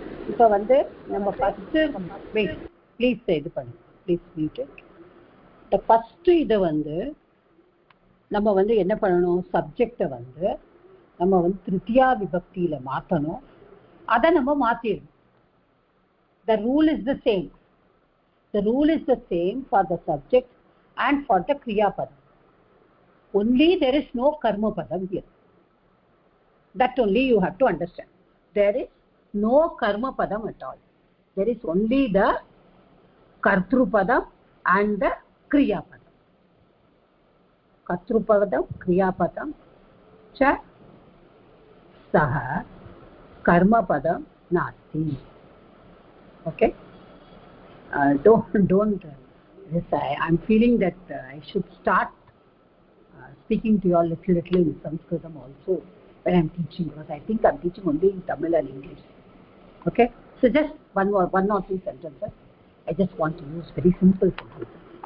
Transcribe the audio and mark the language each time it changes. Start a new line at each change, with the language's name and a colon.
Tamil: இப்போ வந்து நம்ம ஃபர்ஸ்ட் வெயிட் ப்ளீஸ் இது பண்ணுங்க.
English: Please mute it.
Tamil: The first இத வந்து நம்ம வந்து என்ன பண்ணணும்? சப்ஜெக்ட்ட வந்து நம்ம வந்து திருத்தியா விபக்தியில மாத்தணும். அத நம்ம மாத்திடணும்.
English: The rule is the same. The rule is the same for the subject and for the kriya padam. Only there is no karma padam here. That only you have to understand. There is no karma padam at all. There is only the kartru padam and the kriya padam.
Sanskrit: कर्तृपदं क्रियापदं च सह कर्मपदं नास्ति.
English: Okay, don't this I'm feeling that I should start speaking to you all little in Sanskritam also when I'm teaching, because I think I'm teaching only in Tamil and English. Okay, so just one or two sentences. I just want to use very simple sentences.